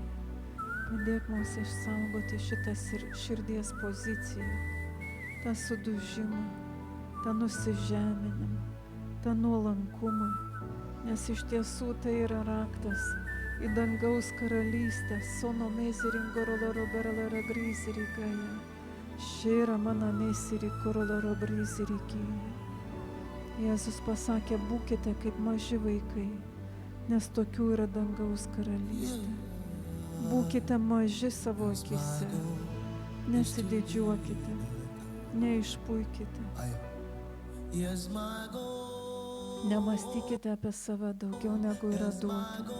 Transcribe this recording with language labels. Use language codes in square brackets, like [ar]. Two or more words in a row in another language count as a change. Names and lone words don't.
[lt] Padėk mums išsaugoti šitą širdies poziciją, tą sudužimą, tą nusižeminimą, tą nuolankumą, nes iš tiesų tai yra raktas į dangaus karalystę. Sono mezirinkoro beralara grizirikaja, šėra mana mesirinkoro brizirikyja. Jėzus pasakė, būkite kaip maži vaikai, nes tokių yra dangaus karalystė. Būkite maži savo akise, nesididžiuokite, neišpuikite. Nemastykite apie save daugiau negu yra duota.